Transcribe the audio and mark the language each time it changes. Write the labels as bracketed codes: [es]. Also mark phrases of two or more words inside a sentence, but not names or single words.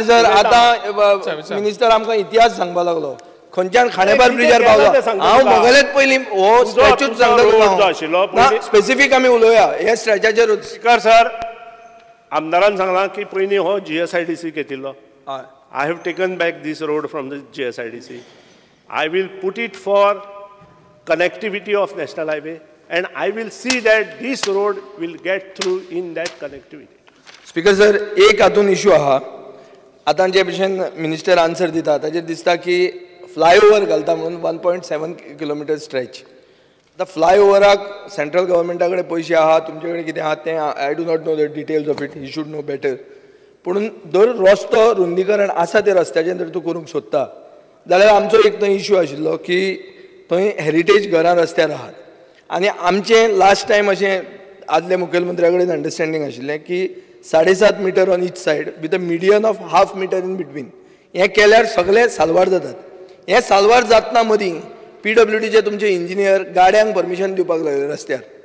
[kok] सर आतां मिनिस्टर आमकां इतिहास सांगपा लागलो खंयच्यान खांडेपार ब्रिजार पावला हांव मोगलेच पयलीं हो स्ट्रेचूच सांगता स्पेसिफीक आमी उलोवया हे स्ट्रेचाचेरूच स्पिकर सर आमदारान सांगलां की पयलीं हो GSIDC घेतिल्लो [en] I have taken back this road from the GSIDC I will put it for connectivity of national highway and I will see that this road will get through in that connectivity. [kok] स्पीकर सर एक हातून इशू आहा आतां जे भशेन मिनिस्टर आन्सर दिता ताचेर दिसता की फ्लायओवर घालता म्हणून 1.7 किलोमिटर स्ट्रेच आतां फ्लायओवराक सेंट्रल गव्हर्मेंटा कडेन पयशे आहा तुमचे कडेन कितें आहा तें [en] I do not know the details of it he should know better [kok] पूण जर रस्तो रुंदीकरण आसा त्या रस्त्याचेर जर तूं करूंक सोदता जाल्यार आमचो एक थंय इशू आशिल्लो की थंय हेरिटेज घरां रस्त्यार आहात आनी आमचें [en] last time [kok] अशें आदले मुखेलमंत्र्या कडेन अंडरस्टँडींग आशिल्लें की [en] 7.5 meter on each side with a median of 1/2 meter in between [kok] हें केल्यार सगळे साल्वार जातात हें साल्वार जातना मदीं PWDचे तुमचे इंजिनियर गाड्यांक परमिशन दिवपाक लागले रस्त्यार